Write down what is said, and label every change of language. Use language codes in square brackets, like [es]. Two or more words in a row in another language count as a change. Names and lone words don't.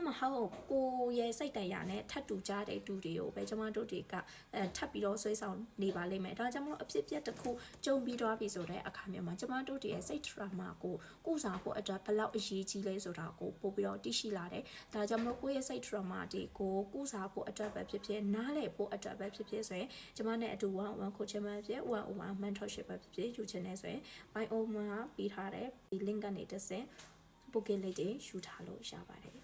[my] မဟုတ်ကိုရဲ့စိတ်တရားနဲ့ထပ်တူကြတဲ့သူတွေကိုပဲကျမတို့တွေကထပ်ပြီးတော့ဆွဲဆောင်နေပါလိမ့်မယ်ဒါ ကြောင့်မလို့အဖြစ်အပျက်တစ်ခုကြုံပြီးသွားပြီဆိုတဲ့အခါမျိုးမှာကျမတို့တွေရဲ့စိတ် trauma ကိုကုစားဖို့အတွက်ဘယ်လောက်အရေးကြီးလဲဆိုတာကိုပို့ပြီးတော့သိရှိလာတယ်ဒါကြောင့်မလို့ကိုယ့်ရဲ့စိတ် trauma တွေကိုကုစားဖို့အတွက်ပဲဖြစ်ဖြစ်နားလည်ဖို့အတွက်ပဲဖြစ်ဖြစ်ဆိုရင်ကျမနဲ့အတူ [en] one coaching [my] ပဲဖြစ် [en] one mentorship [my] ပဲဖြစ်ဖြစ်ယူချင်နေဆိုရင် bio မှာပေးထားတဲ့ဒီ link ကနေတစ်ဆင့် booking လေးတွေယူထားလို့ရပါတယ်